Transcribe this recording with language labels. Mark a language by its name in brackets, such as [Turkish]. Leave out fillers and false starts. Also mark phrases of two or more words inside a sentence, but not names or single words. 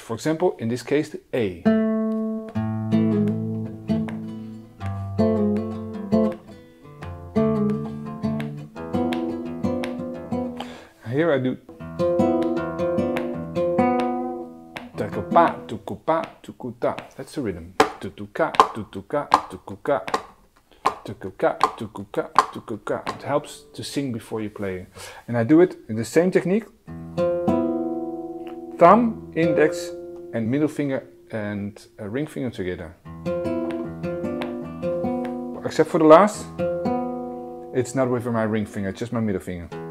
[English] For example, in this case, the A. Here I do takupa, tukupa, tukuta. That's the rhythm. tutuka, tutuka, tukuka, tukuka, tukuka, tukuka. It helps to sing before you play. And I do it in the same technique. Thumb, index and middle finger and ring finger together. Except for the last, it's not with my ring finger, just my middle finger.